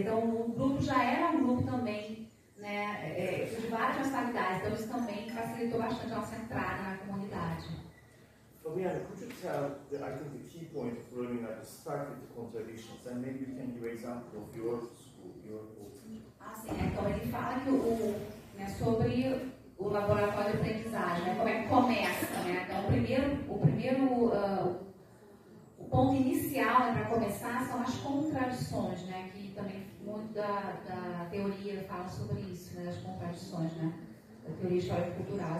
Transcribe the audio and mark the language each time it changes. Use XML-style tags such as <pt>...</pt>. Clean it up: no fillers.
<pt>Então, o grupo já era um grupo também, né, de várias nacionalidades, então isso também facilitou bastante a nossa entrada na comunidade.</pt> <en>Fabiana, could you tell, I think the key point of learning that is start with the contradictions, and maybe you can give an example of your school, your school.</en> <pt>Sim, então ele fala que né, sobre o laboratório de aprendizagem, né, como é que começa, né? Então, o ponto inicial, né, para começar são as contradições, né, que também muito da teoria fala sobre isso, né, as contradições, né, da teoria histórico-cultural.</pt>